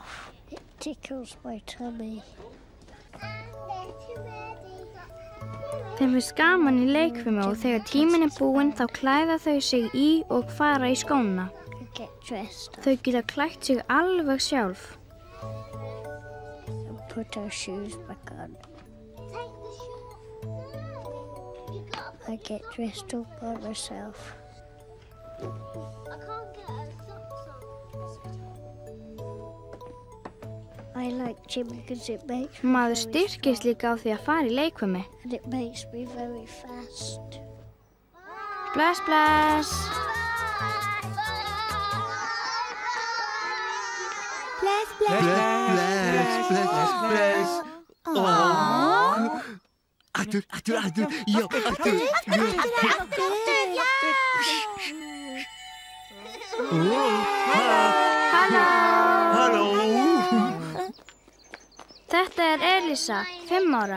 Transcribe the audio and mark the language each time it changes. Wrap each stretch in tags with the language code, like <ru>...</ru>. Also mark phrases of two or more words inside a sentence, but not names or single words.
<is>Þeim finnst gaman í leikfimi og þegar tíminn er búinn þá klæða þau sig í og fara í skóna. Þau geta klætt sig alveg sjálf.</is> <en>I get dressed all by myself. I like gym because it makes me</en> <is>Maður styrkist líka á því að fara í leikfimi.</is> <en>and it makes me very fast.</en> <is>Bless, bless. Bless, bless. Aftur, já, aftur. Halló. Þetta er Elísa, 5 ára.</is>